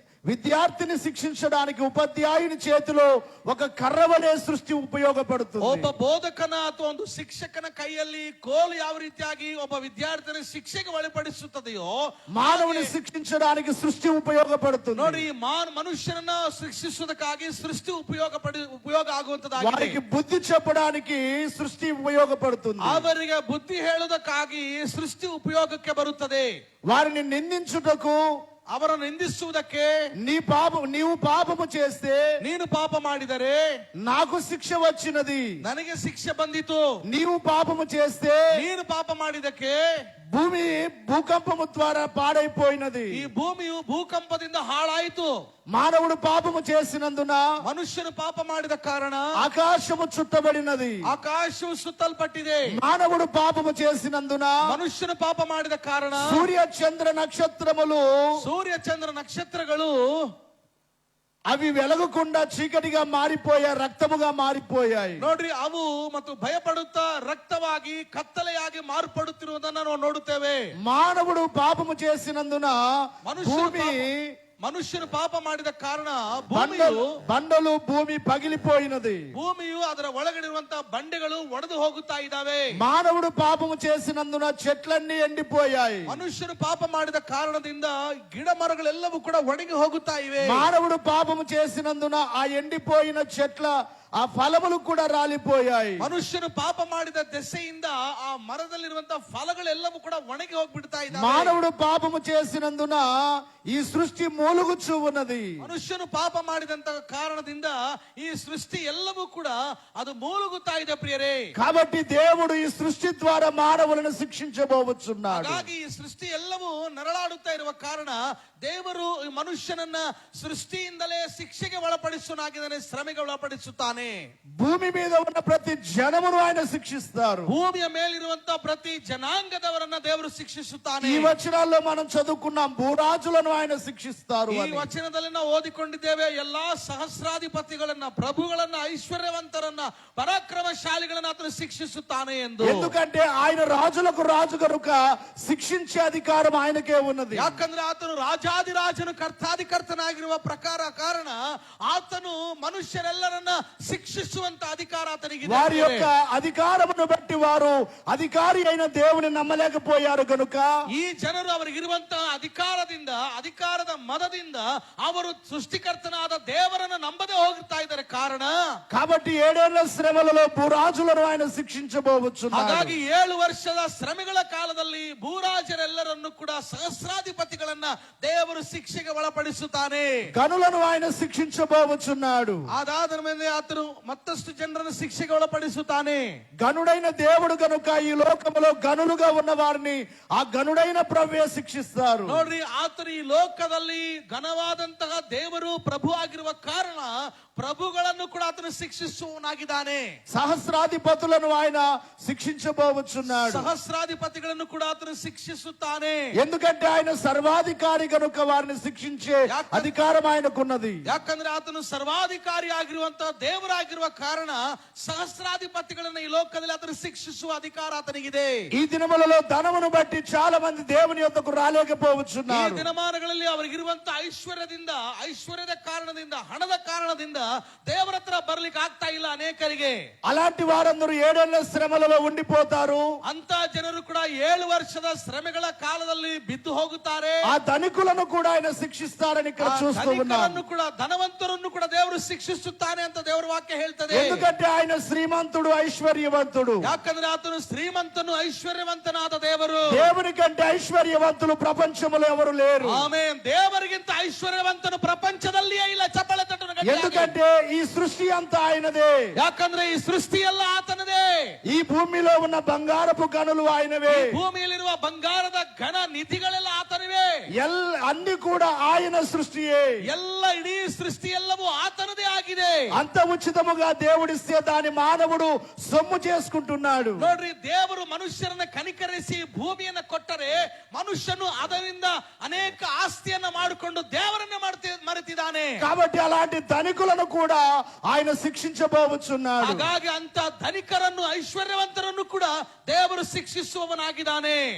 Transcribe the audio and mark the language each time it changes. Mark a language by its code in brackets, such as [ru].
[te] విద్యార్థిని శిక్షించడానికి ఉపాధ్యాయుని చేతిలో ఒక కర్రవలే సృష్టి ఉపయోగపడుతుంది. [kn] ಒಬ್ಬ ಬೋಧಕನ ಅಥವಾ ಒಂದು ಶಿಕ್ಷಕನ ಕೈಯಲ್ಲಿ ಕೋಲು ಯಾವ ರೀತಿಯಾಗಿ ಒಬ್ಬ ವಿದ್ಯಾರ್ಥಿನ ಶಿಕ್ಷೆಗೆ ಒಳಪಡಿಸುತ್ತದೆಯೋ, [te] మానవుని శిక్షించడానికి సృష్టి ఉపయోగపడుతుంది. [kn] ನೋಡಿ, ಮನುಷ್ಯನನ್ನ ಶಿಕ್ಷಿಸುವುದಕ್ಕಾಗಿ ಸೃಷ್ಟಿ ಉಪಯೋಗ ಆಗುವಂತದ್ದಾಗಿದೆ. [te] వారికి బుద్ధి చెప్పడానికి సృష్టి ఉపయోగపడుతుంది. [kn] ಅವರಿಗೆ ಬುದ್ಧಿ ಹೇಳುವುದಕ್ಕಾಗಿ ಸೃಷ್ಟಿ ಉಪಯೋಗಕ್ಕೆ ಬರುತ್ತದೆ. [te] వారిని నిందించుటకు, [kn] ಅವರನ್ನು ನಿಂದಿಸುವುದಕ್ಕೆ, [te] నీవు పాపము చేస్తే, [kn] ನೀನು ಪಾಪ ಮಾಡಿದರೆ [te] నాకు శిక్ష వచ్చినది, [kn] ನನಗೆ ಶಿಕ್ಷೆ ಬಂದಿತು. [te] నీవు పాపము చేస్తే, [kn] ನೀನು ಪಾಪ ಮಾಡಿದಕ್ಕೆ [te] భూమి భూకంపము ద్వారా పాడైపోయినది. [kn] ಈ ಭೂಮಿಯು ಭೂಕಂಪದಿಂದ ಹಾಳಾಯಿತು. [te] మానవుడు పాపము చేసినందున, [kn] ಮನುಷ್ಯನು ಪಾಪ ಮಾಡಿದ ಕಾರಣ [te] ఆకాశము చుట్టబడినది. [kn] ಆಕಾಶವು ಸುತ್ತಲ್ಪಟ್ಟಿದೆ. [te] మానవుడు పాపము చేసినందున, [kn] ಮನುಷ್ಯನು ಪಾಪ ಮಾಡಿದ ಕಾರಣ [te] సూర్య చంద్ర నక్షత్రములు, [kn] ಸೂರ್ಯ ಚಂದ್ರ ನಕ್ಷತ್ರಗಳು [te] అవి వెలగకుండా చీకటిగా మారిపోయాయి, రక్తముగా మారిపోయాయి. [kn] ನೋಡ್ರಿ, ಅವು ಮತ್ತು ಭಯಪಡುತ್ತಾ ರಕ್ತವಾಗಿ ಕತ್ತಲೆಯಾಗಿ ಮಾರ್ಪಡುತ್ತಿರುವುದನ್ನು ನಾವು ನೋಡುತ್ತೇವೆ. [te] మానవుడు పాపము చేసినందున భూమి [kn] ಮನುಷ್ಯನು ಪಾಪ ಮಾಡಿದ ಕಾರಣ [te] బండలు భూమి పగిలిపోయినది. [kn] ಭೂಮಿಯು ಅದರ ಒಳಗಡಿರುವಂತಹ ಬಂಡೆಗಳು ಒಡೆದು ಹೋಗುತ್ತಾ ಇದ್ದಾವೆ. [te] మానవుడు పాపము చేసినందున చెట్లన్నీ ఎండిపోయాయి. [kn] ಮನುಷ್ಯನು ಪಾಪ ಮಾಡಿದ ಕಾರಣದಿಂದ ಗಿಡ ಮರಗಳೆಲ್ಲವೂ ಕೂಡ ಒಣಗಿ ಹೋಗುತ್ತಾ ಇವೆ. [te] మానవుడు పాపము చేసినందున ఆ ఎండిపోయిన చెట్ల ఆ ఫలములు కూడా రాలిపోయాయి. [kn] ಮನುಷ್ಯನು ಪಾಪ ಮಾಡಿದ ದೆಸೆಯಿಂದ ಆ ಮರದಲ್ಲಿರುವಂತಹ ಫಲಗಳೆಲ್ಲವೂ ಕೂಡ ಒಣಗಿ ಹೋಗ್ಬಿಡ್ತಾ ಇದ್ದಾವೆ. [te] మానవుడు పాపము చేసినందున ఈ సృష్టి మూలుగుచూ ఉన్నది. [kn] ಮನುಷ್ಯನು ಪಾಪ ಮಾಡಿದಂತ ಕಾರಣದಿಂದ ಈ ಸೃಷ್ಟಿ ಎಲ್ಲವೂ ಕೂಡ ಅದು ಮೂಳುಗುತ್ತಾ ಇದೆ ಪ್ರಿಯರೇ. [te] కాబట్టి దేవుడు ఈ సృష్టి ద్వారా మానవులను శిక్షించబోతున్నాడు. [kn] ಹಾಗಾಗಿ ಈ ಸೃಷ್ಟಿ ಎಲ್ಲವೂ ನರಳಾಡುತ್ತಾ ಇರುವ ಕಾರಣ ದೇವರು ಈ ಮನುಷ್ಯನನ್ನ ಸೃಷ್ಟಿಯಿಂದಲೇ ಶಿಕ್ಷೆಗೆ ಒಳಪಡಿಸುವನಾಗಿದ್ದಾನೆ, ಶ್ರಮೆಗೆ ಒಳಪಡಿಸುತ್ತಾನೆ. [te] భూమి మీద ఉన్న ప్రతి జనమును ఆయన శిక్షిస్తారు. [kn] ಭೂಮಿಯ ಮೇಲಿರುವಂತ ಪ್ರತಿ ಜನಾಂಗದವರನ್ನ ದೇವರು ಶಿಕ್ಷಿಸುತ್ತಾನೆ. [te] ఈ వచనాల్లో మనం చదువుకున్నాం, భూరాజులను ఆయన శిక్షిస్తారు. [kn] ಈ ವಚನದಲ್ಲಿ ನಾವು ಓದಿಕೊಂಡಿದ್ದೇವೆ, ಎಲ್ಲಾ ಸಹಸ್ರಾಧಿಪತಿಗಳನ್ನ, ಪ್ರಭುಗಳನ್ನ, ಐಶ್ವರ್ಯವಂತರನ್ನ, ಪರಾಕ್ರಮಶಾಲಿಗಳನ್ನ ಆತನು ಶಿಕ್ಷಿಸುತ್ತಾನೆ ಎಂದು. [te] ఎందుకంటే ఆయన రాజులకు రాజు కనుక శిక్షించే అధికారం ఆయనకే ఉన్నది. [kn] ಯಾಕಂದ್ರೆ ಆತನು ರಾಜಾದಿರಾಜನು ಕರ್ತಾಧಿಕರ್ತನಾಗಿರುವ ಕಾರಣ ಆತನು ಮನುಷ್ಯರೆಲ್ಲರನ್ನ ಶಿಕ್ಷಿಸುವಂತ ಅಧಿಕಾರ ಆತನಿಗಿದೆ. [te] వారి యొక్క అధికారమును బట్టి వారు అధికారి అయిన దేవుని నమ్మలేకపోయారు కనుక [kn] ಈ ಜನರು ಅವರಿಗಿರುವಂತಹ ಅಧಿಕಾರದ ಮದದಿಂದ ಅವರು ಸೃಷ್ಟಿಕರ್ತನಾದ ದೇವರನ್ನು ನಂಬದೆ ಹೋಗ್ತಾ ಇದ್ದಾರೆ. ಕಾರಣ [te] కాబట్టి 7 ఏళ్ల శ్రమలలో భూరాజులను ఆయన శిక్షించబోతున్నాడు. [kn] ಹಾಗಾಗಿ 7 ವರ್ಷದ ಶ್ರಮೆಗಳ ಕಾಲದಲ್ಲಿ ಭೂರಾಜರೆಲ್ಲರನ್ನು ಕೂಡ ಸಹಸ್ರಾಧಿಪತಿಗಳನ್ನ ದೇವರು ಶಿಕ್ಷೆಗೆ ಒಳಪಡಿಸುತ್ತಾನೆ. [te] గనులను ఆయన శిక్షించబోతున్నాడు. [kn] ಅದಾದ ಮೇಲೆ ಆತನು ಮತ್ತಷ್ಟು ಜನರನ್ನು ಶಿಕ್ಷೆಗೆ ಒಳಪಡಿಸುತ್ತಾನೆ. [te] గనుడైన దేవుడు కనుక ఈ లోకములో గనులుగా ఉన్న వారిని ఆ గనుడైన ప్రభువే శిక్షిస్తారు. [kn] ನೋಡ್ರಿ, ಆತನು ಈ ಲೋಕದಲ್ಲಿ ಘನವಾದಂತಹ ದೇವರು ಪ್ರಭು ಆಗಿರುವ ಕಾರಣ ಪ್ರಭುಗಳನ್ನು ಕೂಡ ಆತನು ಶಿಕ್ಷಿಸುವನಾಗಿದ್ದಾನೆ. [te] సహస్రాధిపతులను ఆయన శిక్షించబోతున్నాడు. [kn] ಸಹಸ್ರಾಧಿಪತಿಗಳನ್ನು ಕೂಡ ಆತನು ಶಿಕ್ಷಿಸುತ್ತಾನೆ. [te] ఎందుకంటే ఆయన సర్వాధికారి కనుక వారిని శిక్షించే అధికారం ఆయనకున్నది. [kn] ಯಾಕಂದ್ರೆ ಆತನು ಸರ್ವಾಧಿಕಾರಿ ಆಗಿರುವಂತಹ ದೇವರಾಗಿರುವ ಕಾರಣ ಸಹಸ್ರಾಧಿಪತಿಗಳನ್ನ ಈ ಲೋಕದಲ್ಲಿ ಆತನು ಶಿಕ್ಷಿಸುವ ಅಧಿಕಾರ ಆತನಿಗಿದೆ. [te] ఈ దినములలో ధనమును బట్టి చాలా మంది దేవుని యొద్దకు [kn] ಈ [te] రాలేకపోతున్నారు. [kn] ದಿನಮಾನಗಳಲ್ಲಿ ಅವರಿಗಿರುವಂತಹ ಐಶ್ವರ್ಯದ ಕಾರಣದಿಂದ, ಹಣದ ಕಾರಣದಿಂದ ದೇವರ ಹತ್ರ ಬರ್ಲಿಕ್ಕೆ ಆಗ್ತಾ ಇಲ್ಲ ಅನೇಕರಿಗೆ. [te] అలాంటి వారందరూ 7 ఏళ్ల శ్రమలలో ఉండిపోతారు. [kn] ಅಂತ ಜನರು ಕೂಡ 7 ವರ್ಷದ ಶ್ರಮೆಗಳ ಕಾಲದಲ್ಲಿ ಬಿದ್ದು ಹೋಗುತ್ತಾರೆ. [te] ఆ ధనికులను కూడా ఆయన శిక్షిస్తారని ఇక్కడ చూస్తూ ఉన్నాం. [kn] ಕೂಡ ಧನವಂತರನ್ನು ಕೂಡ ದೇವರು ಶಿಕ್ಷಿಸುತ್ತಾನೆ ಅಂತ ದೇವರ ವಾಕ್ಯ ಹೇಳ್ತದೆ. [te] ఎందుకంటే ఆయన శ్రీమంతుడు, ఐశ్వర్యవంతుడు. [kn] ಯಾಕಂದ್ರೆ ಆತನು ಶ್ರೀಮಂತನು, ಐಶ್ವರ್ಯವಂತನಾದ ದೇವರು. [te] దేవుని కంటే ఐశ్వర్యవంతులు ప్రపంచంలో ఎవరు లేరు. [kn] ಆಮೆನ್. ದೇವರಿಗಿಂತ ಐಶ್ವರ್ಯವಂತನು ಪ್ರಪಂಚದಲ್ಲಿಯೇ ಇಲ್ಲ. ಚಪ್ಪಳೆ ತಟ್ಟನು. [te] ఎందుకంటే ఈ సృష్టి అంతా ఆయనదే. [kn] ಯಾಕಂದ್ರೆ ಈ ಸೃಷ್ಟಿ ಎಲ್ಲ ಆತನದೇ. [te] ఈ భూమిలో ఉన్న బంగారపు గనులు ఆయనవే. [kn] ಭೂಮಿಯಲ್ಲಿರುವ ಬಂಗಾರದ ಘನ ನಿಧಿಗಳೆಲ್ಲ ಆತನವೇ. [te] అన్ని కూడా ఆయన సృష్టియే. [kn] ಎಲ್ಲ ಇಡೀ ಸೃಷ್ಟಿ ಎಲ್ಲವೂ ಆತನದೇ ಆಗಿದೆ. [te] అంత ఉచితముగా దేవుడిస్తే దాని మానవుడు సొమ్ము చేసుకుంటున్నాడు. [kn] ನೋಡ್ರಿ, ದೇವರು ಮನುಷ್ಯರನ್ನ ಕನಿಕರಿಸಿ ಭೂಮಿಯನ್ನ ಕೊಟ್ಟರೆ ಮನುಷ್ಯನು ಅದರಿಂದ ಅನೇಕ ಆಸ್ತಿಯನ್ನ ಮಾಡಿಕೊಂಡು ದೇವರನ್ನ ಮರೆತಿದ್ದಾನೆ. [te] కాబట్టి అలాంటి ధనికులను కూడా ఆయన శిక్షించబోతున్నాడు. [kn] ಹಾಗಾಗಿ ಅಂತ ಧನಿಕರನ್ನು, ಐಶ್ವರ್ಯವಂತರನ್ನು ಕೂಡ ದೇವರು ಶಿಕ್ಷಿಸುವವನಾಗಿದ್ದಾನೆ.